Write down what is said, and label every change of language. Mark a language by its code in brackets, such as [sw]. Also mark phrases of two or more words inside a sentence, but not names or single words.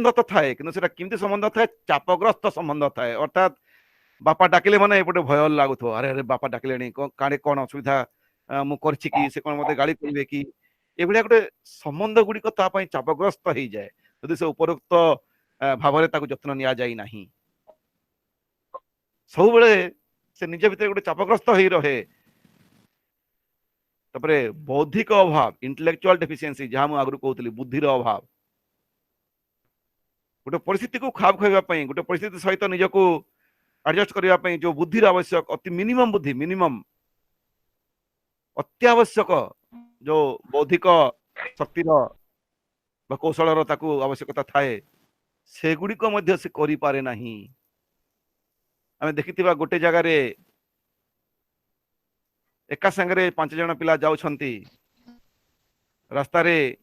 [or] ତୋ ଥାଏ କି କେମିତି ସମ୍ବନ୍ଧ ଥାଏ ଚାପଗ୍ରସ୍ତ ସମ୍ବନ୍ଧ ଥାଏ ଅର୍ଥାତ ବାପା ଡାକିଲେ ମାନେ ଏପଟେ ଭୟ ଲାଗୁଥାଏ ଅରେ ଅରେ ବାପା ଡାକିଲେ କାଣେ କୌଣ ଅସୁବିଧା ମୁଁ କରୁଛି କି ସେ କୌଣ ମତେ ଗାଳି କରିବେ କି ଏଭଳିଆ ଗୋଟେ ସମ୍ବନ୍ଧ ଗୁଡ଼ି ତା ପାଇଁ ଚାପଗ୍ରସ୍ତ ହୋଇ ଯାଏ ଯଦି ସେ ଉପରୋକ୍ତ ଭାବ ରେ ତାକୁ ଯତ୍ନ ନିଆ ଯାଇ ନାହିଁ ସବୁ ବେଳେ ସେ ନିଜ ଭିତର ଗୋଟେ ଚାପଗ୍ରସ୍ତ ହୋଇ ରହେ ତାପରେ ବୌଦ୍ଧିକ ଅଭାବ [en] intellectual deficiency [or] ଯାହା ମୁଁ ଆଗୁ କହୁଥିଲି ବୁଦ୍ଧିର ଅଭାବ ଗୋଟେ ପରିସ୍ଥିତି କୁ ଖାପ ଖାଇବା ପାଇଁ ଗୋଟେ ପରିସ୍ଥିତି ସହିତ ନିଜକୁ ଏଡଜଷ୍ଟ କରିବା ପାଇଁ ଯୋ ବୁଦ୍ଧିର ଆବଶ୍ୟକ ଅତି ମିନିମମ ବୁଦ୍ଧି ମିନିମମ ଅତ୍ୟାବଶ୍ୟକ ଯୋ ବୌଦ୍ଧିକ ଶକ୍ତିର ବା କୌଶଳର ତାକୁ ଆବଶ୍ୟକତା ଥାଏ ସେଗୁଡ଼ିକୁ ମଧ୍ୟ ସେ କରି ପାରେ ନାହିଁ ଆମେ ଦେଖିଥିବା ଗୋଟେ ଜାଗା ରେ ଏକା ସଙ୍ଗରେ 5 ଜଣ ପିଲା ଯାଉଛନ୍ତି ରାସ୍ତା ରେ